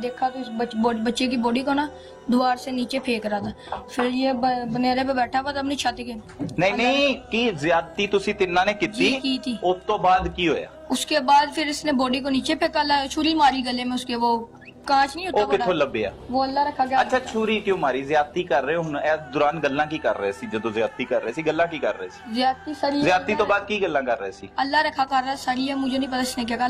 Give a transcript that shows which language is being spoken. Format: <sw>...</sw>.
<hi>देखा तो इस बच्चे की बॉडी को ना द्वार से नीचे फेंक रहा था। फिर ये बनेरे पे बैठा हुआ था अपनी छत के।</hi> <pa>नहीं नहीं की ज्यादती तुसी तिन्ना ने</pa> <hi>जी, की थी।</hi> <pa>उस तो बाद की होया?</pa> <hi>उसके बाद फिर इसने बॉडी को नीचे फेंका, छुरी मारी गले में उसके, वो कांच नहीं होता</hi> <pa>ਉਹ ਕਿੱਥੋਂ ਲੱਭਿਆ?</pa> <hi>वो अल्लाह रखा गया।</hi> <pa>ਅੱਛਾ ਛੁਰੀ ਕਿਉਂ ਮਾਰੀ? ਜ਼ਿਆਦਤੀ ਕਰ ਰਹੇ ਹੋ ਹੁਣ ਇਸ ਦੌਰਾਨ ਗੱਲਾਂ ਕੀ ਕਰ ਰਹੇ ਸੀ? ਜਦੋਂ ਜ਼ਿਆਦਤੀ ਕਰ ਰਹੇ ਸੀ ਗੱਲਾਂ ਕੀ ਕਰ ਰਹੇ ਸੀ?</pa> <hi>ज्यादती सर</hi> <pa>ਜ਼ਿਆਦਤੀ ਤੋਂ ਬਾਅਦ ਕੀ ਗੱਲਾਂ ਕਰ ਰਹੇ ਸੀ?</pa> <hi>अल्लाह रखा कर रहा है सर, ये मुझे नहीं पता इसने क्या कहा।</hi>